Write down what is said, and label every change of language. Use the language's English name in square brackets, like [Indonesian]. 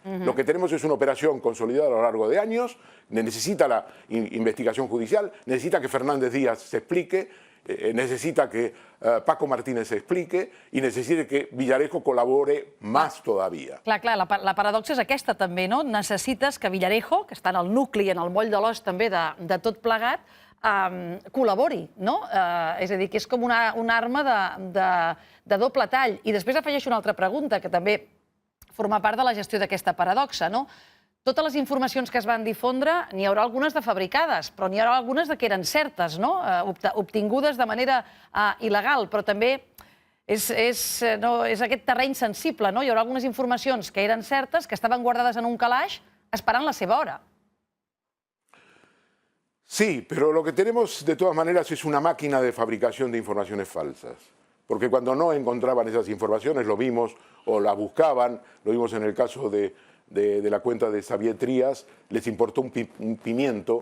[Spanish] Lo que tenemos es una operación consolidada a lo largo de años, necesita la investigación judicial, necesita que Fernández Díaz se explique, necesita que Paco Martínez se explique [Catalan] i necessita que Villarejo col·labore més [Spanish] todavía. [Catalan] Clar, la paradoxa és aquesta també, no? Necessites que Villarejo, que està en el nucli, en el moll de l'os també de tot plegat, col·labori, no? És a dir, que és com una arma de doble tall. I després afegeixo una altra pregunta, que també forma part de la gestió d'aquesta paradoxa, no? Totes les informacions que es van difondre, n'hi haurà algunes de fabricades, però n'hi haurà algunes que eren certes, no? Obtingudes de manera il·legal, però també és aquest terreny sensible, no? Hi haurà algunes informacions que eren certes, que estaven guardades en un calaix, esperant la seva hora. [Spanish] Sí, pero lo que tenemos de todas maneras es una máquina de fabricación de informaciones falsas. Porque cuando no encontraban esas informaciones, lo vimos, o las buscaban, lo vimos en el caso de de la cuenta de Xavier Trías les importó un pimiento.